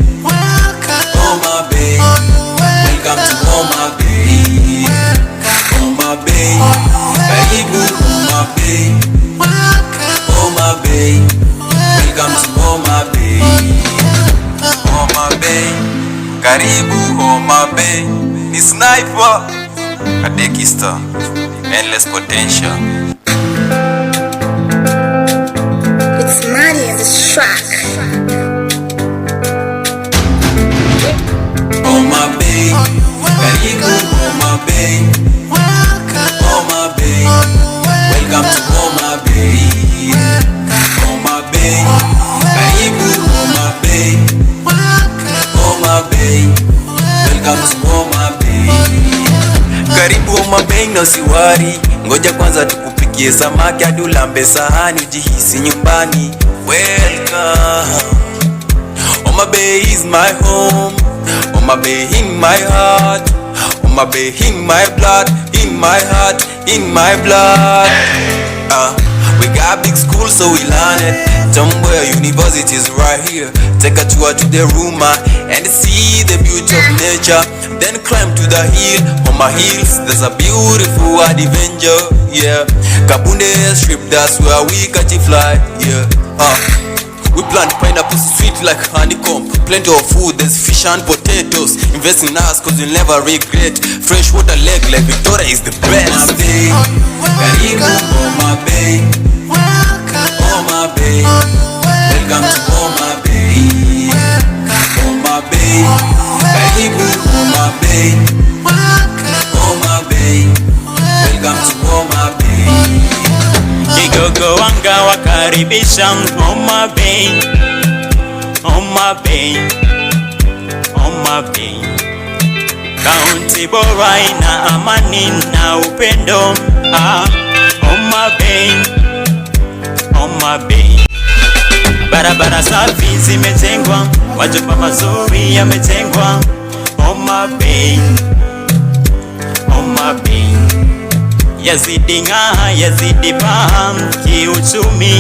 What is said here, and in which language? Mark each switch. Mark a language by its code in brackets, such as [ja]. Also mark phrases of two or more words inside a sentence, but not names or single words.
[en] Homa Bay, welcome to Homa Bay. [sw] Homa Bay, karibu Homa Bay. [en] Homa Bay, welcome to Homa Bay. [sw] Homa Bay, karibu Homa [en] sniper, a dekista, endless potential. It's money in this track. [sw] Homa Bay, karibu Homa Bay. [en] Homa Bay, welcome to Homa Bay. [sw] Homa Bay, karibu Homa Bay. [en] Homa Bay, welcome to Homa Bay. [sw] Karibu Homa Bay na usiwari, ngoja kwanza tukupikie samaki hadi ulambe sahani ujihisi nyumbani. [en] Welcome. Homa Bay is my home. Homa Bay in my heart. Homa Bay in my blood. In my heart, in my blood. We got big schools so we learn it. Somewhere university is right here. Take a tour to the Ruma and see the beauty of nature. Then climb to the hill. On my hills there's a beautiful adventure. Yeah, Kabunde strip, that's where we catch a fly. Yeah, we plant pineapple sweet like honeycomb. Plenty of food, there's fish and potatoes. Invest in us cause you'll never regret. Fresh water lake like Victoria is the best. [sw] Homa Bay, karibu Homa Bay. Homa Bay, [en] welcome to [sw] Homa Bay. Homa Bay, karibu Homa Bay. [en] Homa Bay, welcome to Homa Bay. [sw] Kigogo wanga wakaribisha Homa Bay. Homa Bay, Homa Bay, kaunti bora ina amani na upendo. Homa Bay, Homa Bay, barabara safi zimetengwa, majumba mazuri yametengwa. Homa Bay, Homa Bay, yazidi ng'aa, yazidi paa kiuchumi.